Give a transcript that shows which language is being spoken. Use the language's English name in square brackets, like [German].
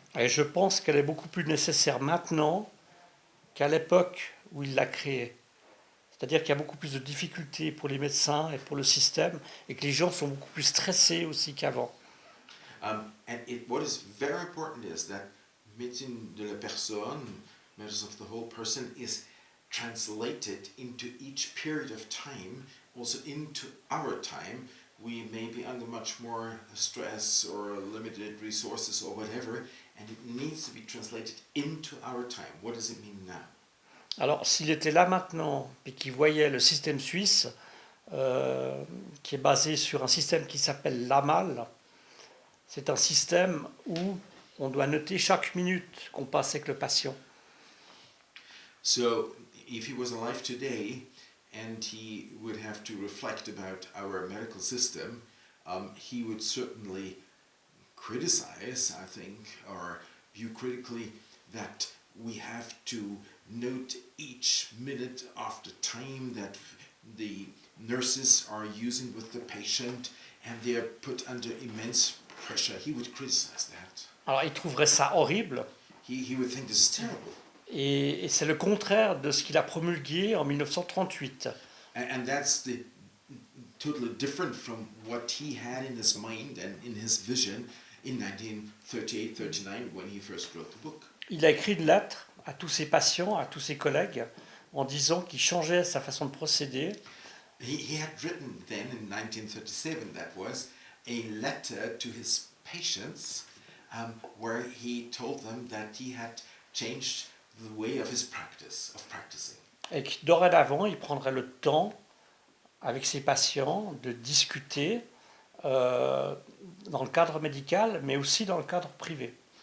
[French] Et je pense qu'elle est beaucoup plus nécessaire maintenant qu'à l'époque où il l'a créée. C'est-à-dire qu'il y a beaucoup plus de difficultés pour les médecins et pour le système, et que les gens sont beaucoup plus stressés aussi qu'avant. [English] And what is very important is that [French] médecine de la personne, [English] medicine of the whole person, is translated into each period of time, also into our time. We may be under much more stress or limited resources or whatever, and it needs to be translated into our time. What does it mean now? [French] Alors, s'il était là maintenant et qu'il voyait le système suisse, qui est basé sur un système qui s'appelle l'AMAL, c'est un système où on doit noter chaque minute qu'on passe avec le patient. [English] So, if he was alive today, and he would have to reflect about our medical system, he would certainly criticize, I think, or view critically that we have to note each minute of the time that the nurses are using with the patient, and they are put under immense pressure. He would criticize that. [French] Alors, il trouverait ça horrible, [English] He would think this is terrible. [French] et c'est le contraire de ce qu'il a promulgué en 1938. [English] And that's totally different from what he had in his mind and in his vision in 1938-39 when he first wrote the book. [French] Il a écrit une lettre à tous ses patients, à tous ses collègues, en disant qu'il changeait sa façon de procéder. [English] He had written then in 1937, that was, a letter to his patients where he told them that he had changed the way of his practice, of practicing. [French] Et que dorénavant, il prendrait le temps avec ses patients de discuter dans le cadre médical, mais aussi dans le cadre privé.